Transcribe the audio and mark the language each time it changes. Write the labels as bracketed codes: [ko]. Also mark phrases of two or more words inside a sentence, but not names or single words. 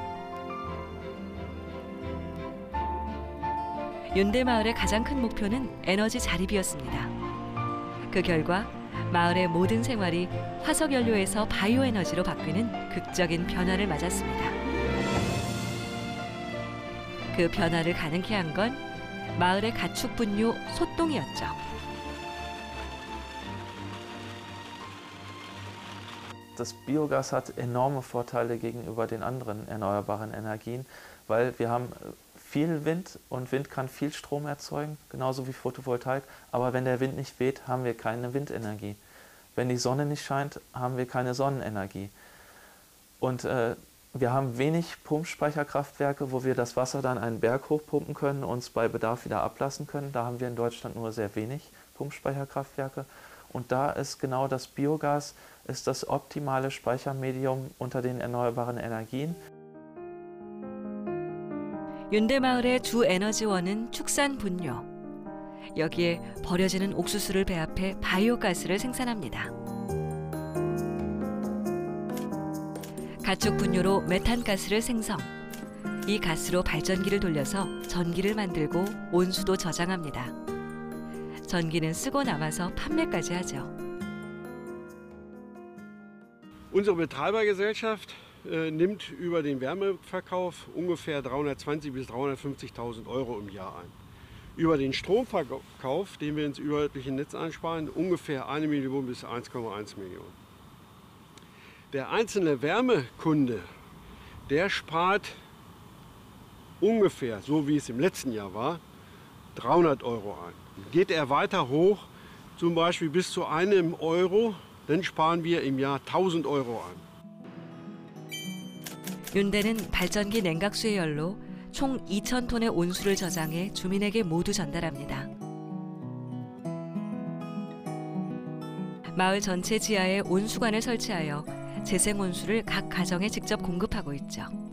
[ko] 윤대 마을의 가장 큰 목표는 에너지 자립이었습니다. 그 결과 마을의 모든 생활이 화석 연료에서 바이오 에너지로 바뀌는 극적인 변화를 맞았습니다. 그 변화를 가능케 한 건 마을의 가축 분뇨 소똥이었죠. [de] Das Biogas hat enorme Vorteile gegenüber den anderen erneuerbaren Energien, weil wir haben viel Wind und Wind kann viel Strom erzeugen, genauso wie Photovoltaik. Aber wenn der Wind nicht weht, haben wir keine Windenergie. Wenn die Sonne nicht scheint, haben wir keine Sonnenenergie. Und wir haben wenig Pumpspeicherkraftwerke, wo wir das Wasser dann einen Berg hochpumpen können und es bei Bedarf wieder ablassen können. Da haben wir in Deutschland nur sehr wenig Pumpspeicherkraftwerke. Und da ist genau das Biogas ist das optimale Speichermedium unter den erneuerbaren Energien. [ko] 윤대마을의 주 에너지원은 축산 분뇨. 여기에 버려지는 옥수수를 배합해 바이오가스를 생산합니다. 가축 분뇨로 메탄가스를 생성. 이 가스로 발전기를 돌려서 전기를 만들고 온수도 저장합니다. 전기는 쓰고 남아서 판매까지 하죠. [de] Unsere Betreibergesellschaft nimmt über den Wärmeverkauf ungefähr 320.000 bis 350.000 Euro im Jahr ein. Über den Stromverkauf, den wir ins überörtliche Netz einsparen, ungefähr 1 Million bis 1,1 Millionen. Der einzelne Wärmekunde, der spart ungefähr, so wie es im letzten Jahr war, 300 Euro ein. Geht er weiter hoch, zum Beispiel bis zu 1 Euro, dann sparen wir im Jahr 1.000 Euro ein. [ko] 윤대는 발전기 냉각수의 열로 총 2,000톤의 온수를 저장해 주민에게 모두 전달합니다. 마을 전체 지하에 온수관을 설치하여 재생 온수를 각 가정에 직접 공급하고 있죠.